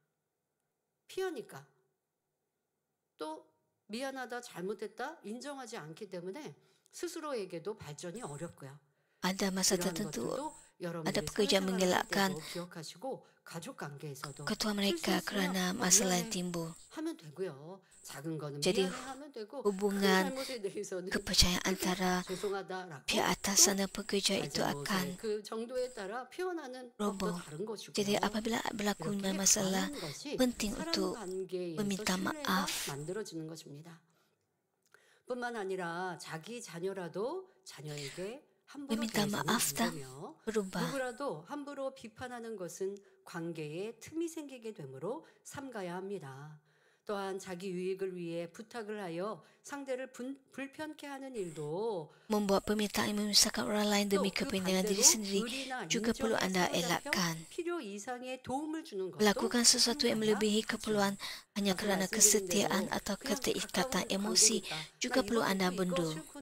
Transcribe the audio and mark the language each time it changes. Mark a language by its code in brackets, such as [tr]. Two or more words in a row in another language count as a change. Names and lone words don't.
[ko] 피하니까. 또 미안하다, 잘못했다 인정하지 않기 때문에 스스로에게도 발전이 어렵고요. [ms] Ada masa [ko] 이러한 [ms] tertentu [ko] 것들도 여러분들이 [ms] pekerja [ko] 사회생활을 할 [ms] mengelakkan [ko] 때도 기억하시고 가족 관계에서도 [ms] ketua mereka [ko] 실수했으면 [ms] kerana masalah yang [ko] 미안해 [ms] timbul. [ko] 하면 되고요. 작은 거는 [ms] Jadi, [ko] 미안해 하면 되고 큰 [ms] hubungan [ko] 잘못에 대해서는 [ms] kepercayaan antara [ko] 죄송하다라고 [ms] pihak atasan dan pekerja [ko] 또 [ms] itu [ko] 잘잘못을 [ms] akan [ko] 그 정도에 따라 표현하는 법도 [ms] roboh. [ko] 다른 것이고요. [ms] Jadi apabila berlakunya [ko] 이렇게 [ms] masalah, [ko] 가는 것이 [ms] penting [ko] 사랑 [ms] untuk [ko] 관계에서 [ms] meminta [ko] 신뢰가 [ms] maaf. [ko] 만들어지는 것입니다. 뿐만 아니라 자기 자녀라도 자녀에게 함부로 [ms] meminta [ko] 대해서는 [ms] maaf [ko] 안 [ms] dan [ko] 되며 [ms] berubah. [ko] 누구라도 함부로 비판하는 것은 관계에 틈이 생기게 되므로 삼가야 합니다. 또한 자기 유익을 위해 부탁을 하여 상대를 불편케 하는 일도 [ms] Membuat permintaan yang memisahkan orang lain demi [ko] 또 그 [ms] kepentingan diri [ko] 반대로 [ms] sendiri [ko] 의리나 [ms] juga perlu [ko] 인정에 [ms] Anda [ko] 사로잡혀 [ms] elakkan. [ko] 필요 이상의 도움을 주는 것도 [ms] Melakukan sesuatu yang [ko] 삼가야 [ms] melebihi [ko] 하죠. [ms] keperluan hanya [ko] 앞서 [ms] kesetiaan [ko] 말씀드린 [ms] atau [ko] 대로 그냥 [ms] keterikatan [ko] 가까운 [ms] emosi [ko] 관계니까 [ms] juga [ko] 나 [ms] perlu [ko] 이거 [ms] Anda [ko] 줬고 이거 [ms] bendur. [ko] 싫고